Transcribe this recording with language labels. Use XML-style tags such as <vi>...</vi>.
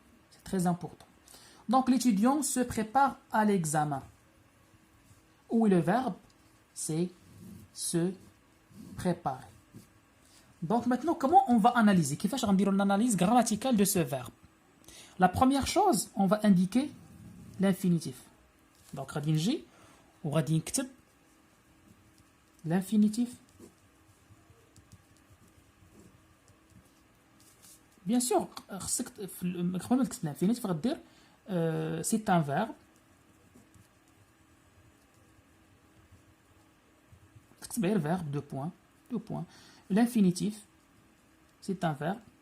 <fr>C'est très important. Donc l'étudiant se prépare à l'examen. Où est le verbe? C'est se préparer. Donc maintenant, comment on va analyser?</fr> <ar>كيفاش غنديروا</ar> <fr>l'analyse grammaticale de ce verbe? La première chose, on va indiquer l'infinitif. Donc</fr> <ar>غادي نجي وغادي نكتب l'infinitif.</ar> <fr>Bien sûr,</fr> <ar>قبل ما تكتب</ar> <fr>l'infinitif</fr> <ar>غدير</ar> <fr>c'est un verbe.</fr> <ar>تكتب غير</ar> <fr>verbe, 2 points. L'infinitif, c'est un verbe.</fr>